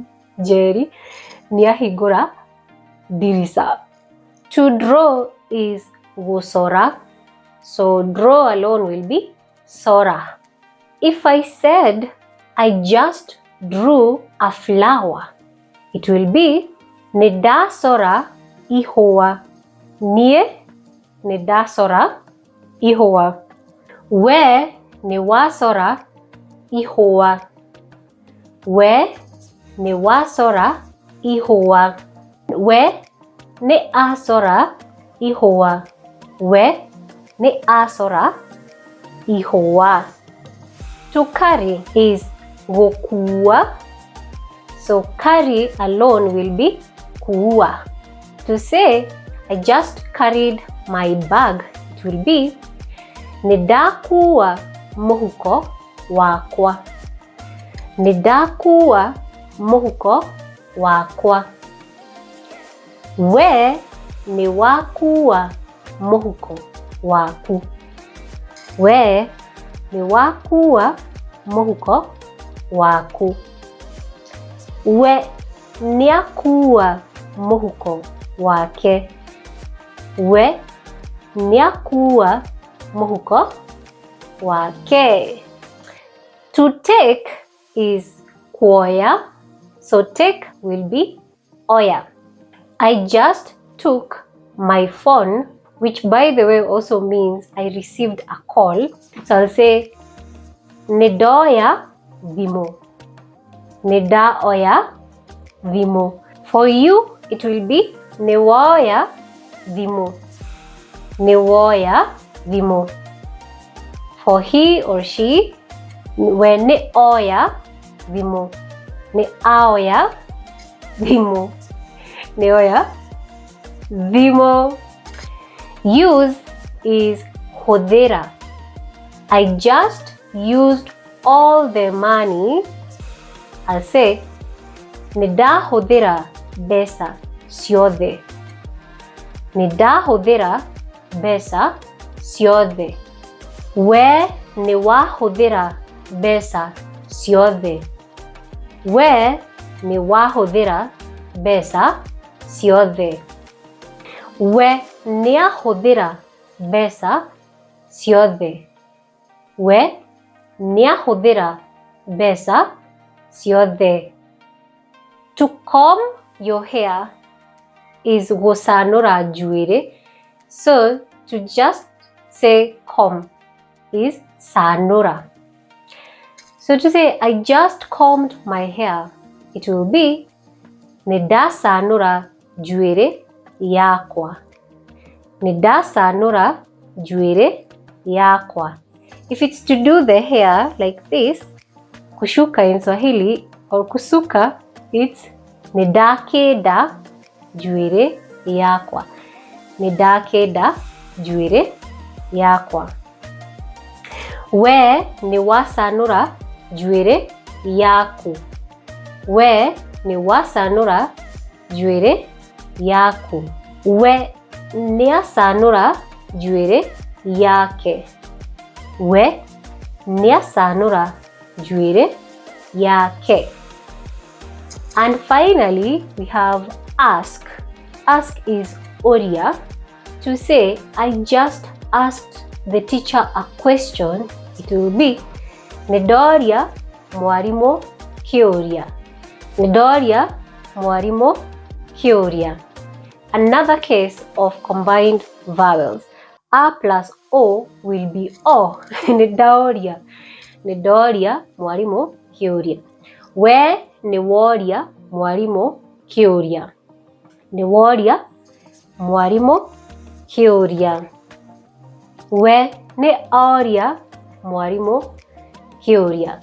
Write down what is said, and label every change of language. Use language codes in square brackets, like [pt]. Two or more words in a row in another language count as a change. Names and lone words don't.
[kuj] Jerry neahigora dirisa. [en] To draw is gusora. So draw alone will be sora. If I said I just drew a flower, it will be [kuj] nedasora ihoa. Nie nedasora ihoa. We newasora ihoa. We newasora ihoa. We ne asora ihoa. We ne asora ihoa. [en] To carry is gokua. So carry alone will be kuua. To say I just carried my bag, it will be [kuj] nedakua mohuko wakwa. Nedakua mohuko wakwa. We newakua mohuko waku. We newakua mohuko waku. We niakua mohuko wake. We niakua mohuko wake. [en] To take is kuoya. So take will be oya. I just took my phone, which by the way also means I received a call. So I'll say [kuj] nedoya vimo. Nedaoya vimo. [en] For you, it will be [kuj] newoya vimo. Newoya vimo. [en] For he or she, when [kuj] neoya vimo. Neaoya vimo. Neoya vimo. [en] Use is hodera. I just used all the money. I'll say [kuj] neda hodera besa siode. Neda hodera besa siode. We newa hodera besa siode. We newa hodera besa siode. We nea hodera besa siode. We nea hodera besa siode. [en] To comb your hair is [kuj] gosanora juire. [en] So to just say comb is sanora. So to say I just combed my hair, it will be [kuj] neda sanora juire yakwa. Neda sanora juire yakwa. [en] If it's to do the hair like this, kushuka in Swahili, or kusuka, it's [kuj] nedakeda juire yakwa. Nedakeda juire yakwa. We ni wasanura njuire yaku. We ni wasanura njuire yaku. We ni asanura njuire yake. We ni asanura njuire yake. [en] And finally, we have ask. Ask is oria. To say, I just asked the teacher a question, it will be [kuj] Nedoria mwarimu kioria. Nedoria mwarimu kioria. [en] Another case of combined vowels. A plus O will be O. Nedoria. [kuj] Nedoria mwarimu kioria. We ni woria mwarimu kioria. Ni woria mwarimu kioria. We ni oria mwarimu kioria.